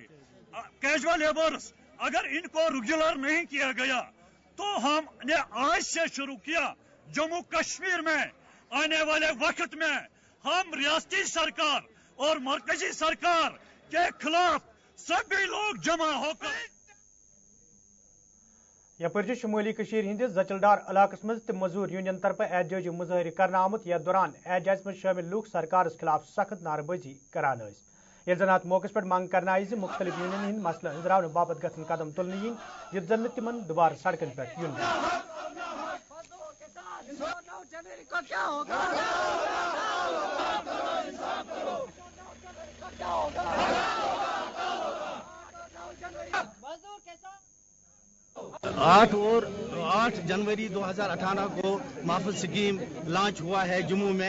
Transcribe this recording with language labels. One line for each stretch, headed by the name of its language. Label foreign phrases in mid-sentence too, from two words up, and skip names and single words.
English: casual labours
Hindi: अगर इनको रेगुलर नहीं किया गया तो हमने आज से शुरू किया जम्मू कश्मीर में आने वाले वक्त में हम रियासती सरकार और मरकजी सरकार के खिलाफ सभी लोग जमा होकर
Kashmiri: यपर शुमाली हंदिस जचलडार इलाकस मज मजदूर यूनियन तरफ एहतजाजी मुजाहिर करना आमुत यथ दौरान एहतजाज में शामिल लूक सरकार खिलाफ सख्त नारबाजी करान ये जन अत मौके पर मंग करना आई मुख्तलिफ यूनियन हंद मसला अंजरावन बाबत गसन कदम तुलने yin ये जन तिमन दोबारा सड़कन पर यून।
Hindi: आठ जनवरी 2018 को माफल स्कीम लॉन्च हुआ है जम्मू में।